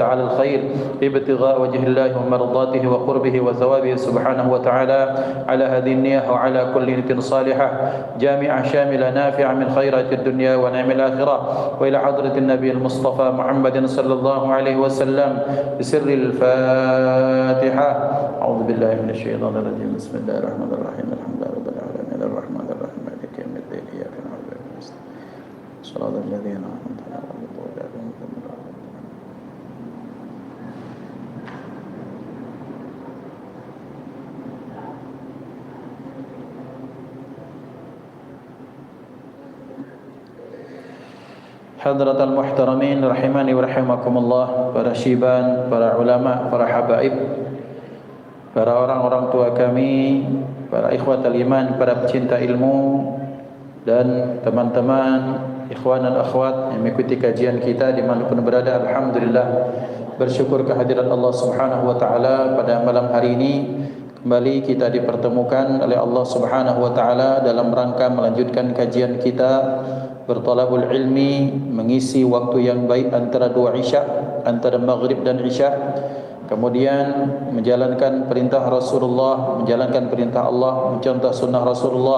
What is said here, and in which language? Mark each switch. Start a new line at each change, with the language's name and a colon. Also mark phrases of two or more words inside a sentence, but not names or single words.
Arabic: على الخير ابتغاء وجه الله ومرضاته وقربه وثوابه سبحانه وتعالى على هذه النية وعلى كل نية صالحة جامعة شاملة نافعة من خيرات الدنيا ونعم الآخرة وإلى حضرة النبي المصطفى محمد صلى الله عليه وسلم بسر الفاتحة أعوذ بالله من الشيطان الرجيم بسم الله الرحمن الرحيم الحمد لله رب العالمين الرحمن الرحيم مالك يوم الدين إياك نعبد وإياك نستعين صراط الذين أنعمت عليهم غير المغضوب عليهم حضرات المحترمين رحمني ورحمكم الله, para syiban, para
Indonesian: ulama, para habaib, para orang-orang tua kami, para
Arabic: إخوة الإيمان,
Indonesian: para pecinta ilmu dan teman-teman ikhwan dan akhwat yang mengikuti kajian kita dimanapun berada. Alhamdulillah, bersyukur kehadirat Allah
Arabic: سبحانه وتعالى
Indonesian: pada malam hari ini kembali kita dipertemukan oleh Allah
Arabic: سبحانه وتعالى
Indonesian: dalam rangka melanjutkan kajian kita bertalabul ilmi, mengisi waktu yang baik antara dua isya, antara maghrib dan isya, kemudian menjalankan perintah Rasulullah, menjalankan perintah Allah, mencontoh sunnah Rasulullah.